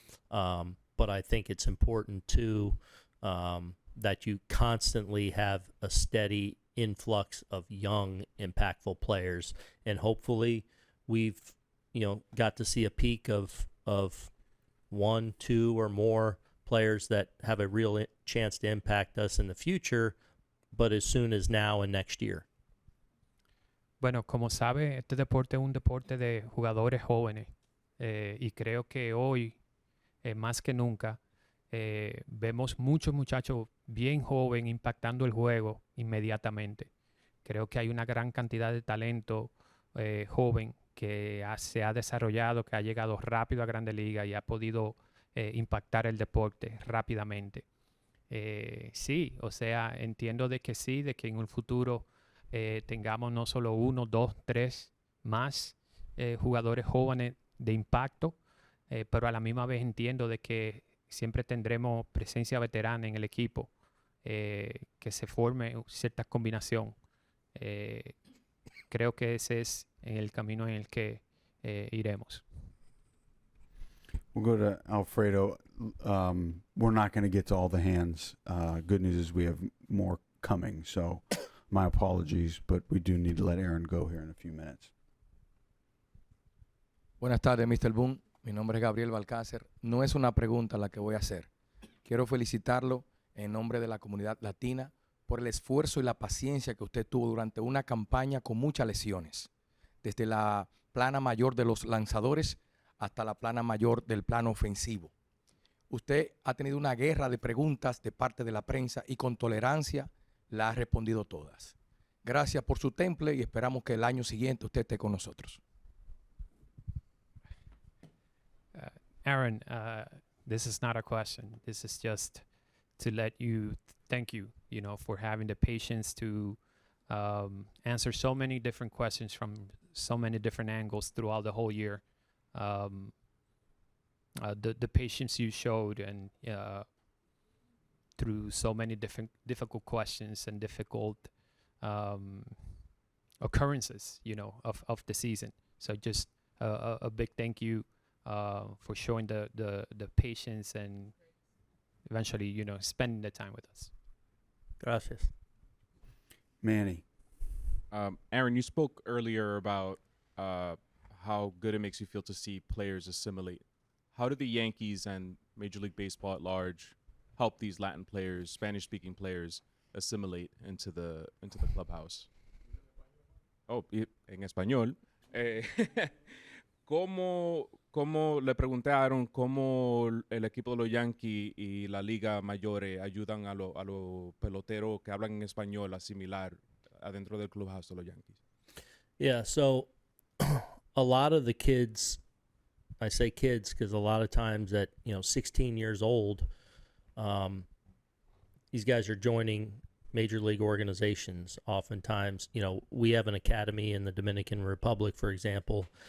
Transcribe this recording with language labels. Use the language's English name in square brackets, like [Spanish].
[English] But I think it's important, too, that you constantly have a steady influx of young, impactful players. And hopefully we've, got to see a peak of 1, 2, or more players that have a real chance to impact us in the future, but as soon as now and next year. [Spanish] Bueno, como sabe, este deporte es un deporte de jugadores jóvenes y creo que hoy, más que nunca, vemos muchos muchachos bien jóvenes impactando el juego inmediatamente. Creo que hay una gran cantidad de talento joven que se ha desarrollado, que ha llegado rápido a Grandes Ligas y ha podido impactar el deporte rápidamente. Sí, o sea, entiendo de que sí, de que en un futuro tengamos no solo 1, 2, 3 más jugadores jóvenes de impacto, pero a la misma vez entiendo de que siempre tendremos presencia veterana en el equipo, que se forme cierta combinación. Creo que ese es el camino en el que iremos. [English] We'll go to Alfredo. We're not going to get to all the hands. Good news is we have more coming, so my apologies, but we do need to let Aaron go here in a few minutes. [Spanish] Buenas tardes, Mr. Boone. Mi nombre es Gabriel Balcácer. No es una pregunta la que voy a hacer. Quiero felicitarlo en nombre de la comunidad latina por el esfuerzo y la paciencia que usted tuvo durante una campaña con muchas lesiones, desde la plana mayor de los lanzadores hasta la plana mayor del plano ofensivo. Usted ha tenido una guerra de preguntas de parte de la prensa y con tolerancia la ha respondido todas. Gracias por su temple y esperamos que el año siguiente usted esté con nosotros. [English] Aaron, this is not a question. This is just to thank you, for having the patience to answer so many different questions from so many different angles throughout the whole year. The patience you showed and through so many difficult questions and difficult occurrences, of the season. So just a big thank you for showing the patience and eventually, spending the time with us. [Spanish] Gracias. [English] Manny. Aaron, you spoke earlier about how good it makes you feel to see players assimilate. How do the Yankees and Major League Baseball at large help these Latin players, Spanish-speaking players, assimilate into the clubhouse? [Spanish] Oh, en español. ¿Cómo le pregunté a Aaron cómo el equipo de los Yankees y la Liga Mayores ayudan a los peloteros que hablan en español a asimilar adentro del clubhouse de los Yankees? [English] Yeah, so a lot of the kids, I say kids because a lot of times at 16 years old, these guys are joining major league organizations. Oftentimes, we have an academy in the Dominican Republic, for example.